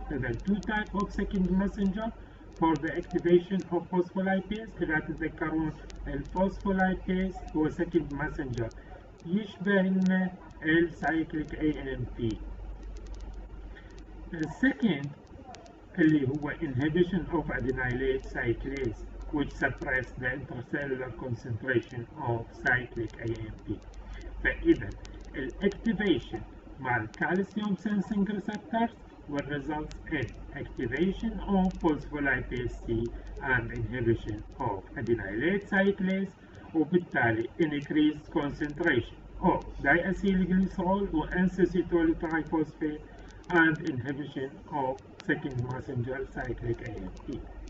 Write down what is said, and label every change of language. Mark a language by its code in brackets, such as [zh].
[en] Then two types of second messenger for the activation of phospholipase. [ar] إذا تتذكرون الفوسفولايبيز هو [en] second messenger [ar] يشبه لنا السايكليك AMP. السكند اللي هو [en] inhibition of adenylate cyclase which suppress the intracellular concentration of cyclic AMP. [ar] فإذا الactivation مع الكالسيوم [en] sensing receptors will result in activation of phospholipase C and inhibition of adenylate cyclase [ar] وبالتالي [en] increased concentration of diacetyl glycerol و N-acetyl triphosphate and inhibition of second messenger cyclic AMP.